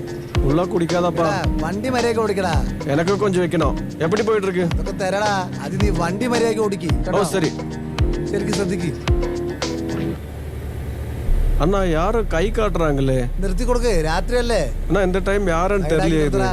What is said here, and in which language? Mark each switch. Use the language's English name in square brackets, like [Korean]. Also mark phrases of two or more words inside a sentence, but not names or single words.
[Tamil] உள்ள குடிக்காதப்பா. [Malayalam] എടാ, വണ്ടി മര്യാദയ്ക്ക് ഓടിക്കടാ. [Tamil] எனக்கு கொஞ்சம் வைக்கணும். எப்படி போயிட்டு இருக்கு? [Malayalam] ഇതൊക്കെ തരടാ. അത് നീ വണ്ടി മര്യാദയ്ക്ക് ഓടിക്ക്. [Tamil] ஓ சரி. [Malayalam] ശരിക്കും ശ്രദ്ധിക്ക്. [Tamil] அண்ணா யாரும் கை காட்டுறாங்களே. [Malayalam] നിർത്തി കൊടുക്ക്. രാത്രിയല്ലേ? [Tamil] அண்ணா இந்த டைம் யாருன்னு தெரியல.